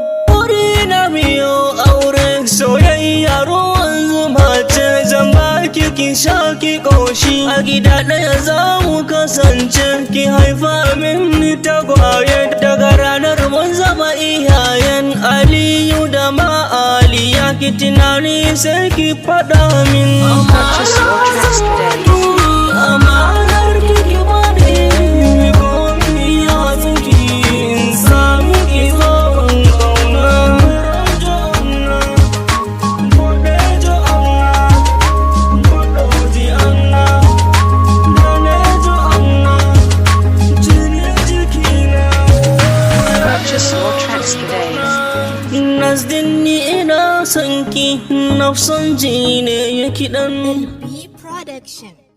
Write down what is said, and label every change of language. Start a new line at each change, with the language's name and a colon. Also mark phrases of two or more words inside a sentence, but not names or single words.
Hausa: Wuri na miyo aure, soyayya ruwan zuma ce, zan baki ki sha ki ƙoshi. A gida ɗaya za mu kasance, ki haifa min tagwaye. Daga ranar mun zama iyayen Aliyu da Ma'aliya, ki tunani sai ki faɗa min.
English: Purchase your tracks today.
Hausa: Amanar ki ki bani, mi komi ya tsinki, in sami ki zo ban kauna. Gobe jo amma, gobe ji amma, dane jo amma, jinin jikina.
English: Purchase your tracks today.
Hausa: Nazdin ni ina son ki, nafsan ji ne ya kiɗan. B Production.